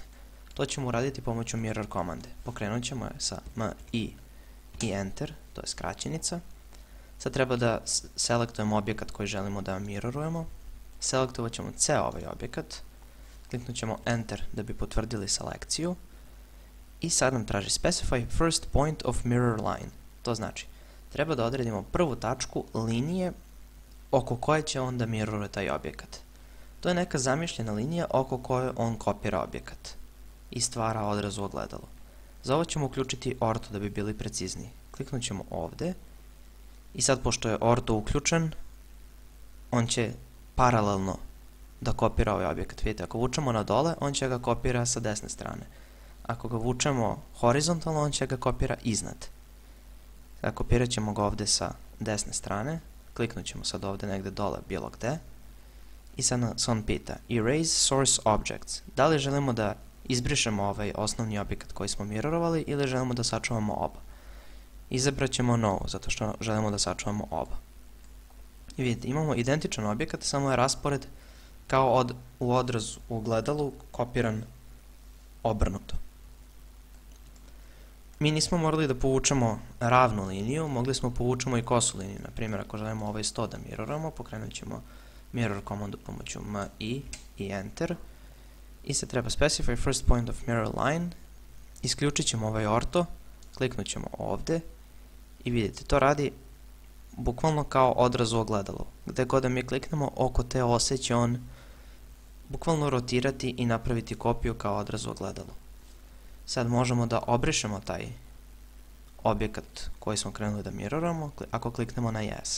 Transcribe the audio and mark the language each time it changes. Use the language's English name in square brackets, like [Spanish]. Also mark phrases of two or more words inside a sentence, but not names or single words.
[Bosnian] To ćemo uraditi pomoću mirror komande. Pokrenut ćemo je sa MI i Enter, to je skraćenica. Sad treba da selektujemo objekat koji želimo da mirrorujemo. Selektovat ćemo ceo ovaj objekat. Kliknut ćemo Enter da bi potvrdili selekciju. I sad nam traži [English] specify first point of mirror line. [Bosnian] To znači, treba da odredimo prvu tačku linije oko koje će on da mirroruje taj objekat. To je neka zamišljena linija oko koje on kopira objekat i stvara odraz u ogledalu. Za ovo ćemo uključiti orto da bi bili precizniji. Kliknut ćemo ovde i sad pošto je orto uključen, on će paralelno da kopira ovaj objekat. Vidite, ako vučemo na dole, on će ga kopira sa desne strane. Ako ga vučemo horizontalno, on će ga kopira iznad. Sada kopirat ćemo ga ovde sa desne strane. Kliknut ćemo sad ovde negde dole, bilo gde. I sad nas on pita [English] Erase source objects. [Bosnian] Da li želimo da izbrišemo ovaj osnovni objekat koji smo mirrorovali ili želimo da sačuvamo oba. Izabrat ćemo No, zato što želimo da sačuvamo oba. I vidite, imamo identičan objekat, samo je raspored kao u odrazu u ogledalu kopiran obrnuto. Mi nismo morali da povučemo ravnu liniju, mogli smo povučemo i kosu liniju. Na primjer, ako želimo ovaj 100 da mirroramo, pokrenut ćemo mirror komandu pomoću MI i Enter. I sad treba [English] specify first point of mirror line. [Bosnian] Isključit ćemo ovaj orto, kliknut ćemo ovde i vidite, to radi bukvalno kao odraz u ogledalu. Gde god da mi kliknemo, oko te ose će on bukvalno rotirati i napraviti kopiju kao odraz u ogledalu. Sad možemo da obrišemo taj objekat koji smo krenuli da mirroramo ako kliknemo na Yes.